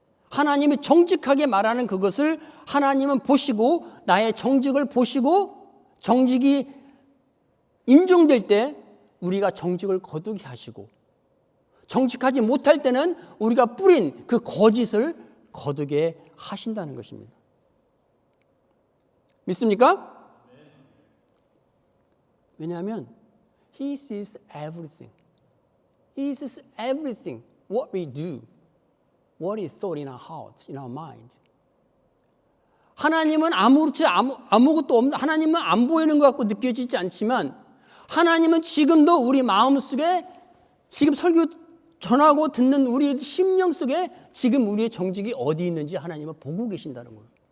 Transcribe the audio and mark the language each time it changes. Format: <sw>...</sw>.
<ko>하나님이 정직하게 말하는 그것을 하나님은 보시고 나의 정직을 보시고 정직이 인정될 때 우리가 정직을 거두게 하시고 정직하지 못할 때는 우리가 뿌린 그 거짓을 거두게 하신다는 것입니다. 믿습니까? 왜냐하면</ko> <en>He sees everything. He sees everything. What we do. What is thought in our hearts, in our mind.</en> <ko>하나님은 아무것도 없는, 하나님은 안 보이는 것 같고 느껴지지 않지만 하나님은 지금도 우리 마음속에 지금 설교 전하고 듣는 우리 심령 속에 지금 우리의 정직이 어디 있는지 하나님은 보고 계신다는 거예요.</ko>